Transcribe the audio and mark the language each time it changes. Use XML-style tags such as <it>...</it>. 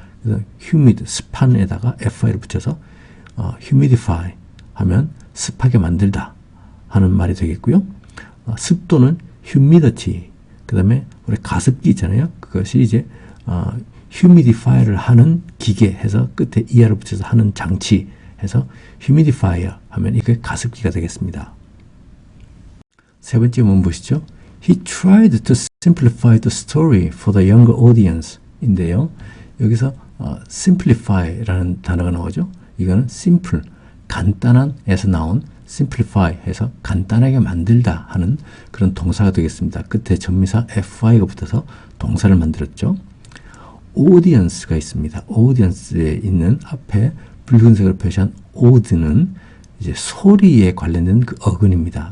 <ko>그래서 humid, 습한에다가 fi를 붙여서 humidify 하면 습하게 만들다 하는 말이 되겠고요. 습도는 humidity, 그 다음에 우리 가습기 있잖아요. 그것이 이제 humidifier를 하는 기계 해서 끝에 er를 붙여서 하는 장치 해서 humidifier 하면 이게 가습기가 되겠습니다. 세 번째 문번 보시죠.</ko> <en>He tried to simplify the story for the younger audience</en> <ko>인데요. 여기서 simplify라는 단어가 나오죠. 이거는 simple, 간단한 에서 나온 simplify 해서 간단하게 만들다 하는 그런 동사가 되겠습니다. 끝에 전미사 fy가 붙어서 동사를 만들었죠. audience가 있습니다. audience에 있는 앞에 붉은색으로 표시한 aud는 이제 소리에 관련된 그 어근입니다.</ko>